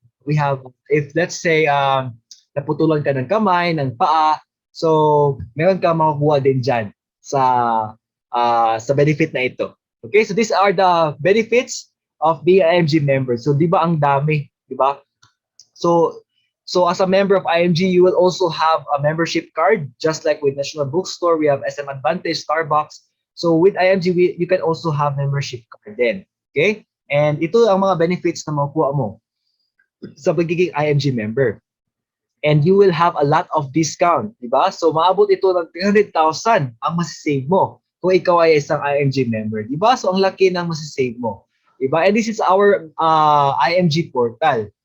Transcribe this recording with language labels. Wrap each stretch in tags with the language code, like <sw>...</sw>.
<tl>We have, if let's say, naputulan ka ng kamay, ng paa, so meron ka makukuha din dyan sa benefit na ito.</tl> <en>Okay, so these are the benefits of being an IMG member.</en> <tl>So di ba ang dami, di ba?</tl> <en>So as a member of IMG, you will also have a membership card, just like with National Bookstore, we have SM Advantage, Starbucks. So with IMG, you can also have membership card din. Okay?</en> <tl>And ito ang mga benefits na makukuha mo sa pagiging IMG member.</tl> <en>And you will have a lot of discount, di ba?</en> <tl>So maabot ito ng 300,000 ang masisave mo kung ikaw ay isang IMG member, di ba? So ang laki ng masisave mo, di ba?</tl> <en>And this is our IMG portal.</en>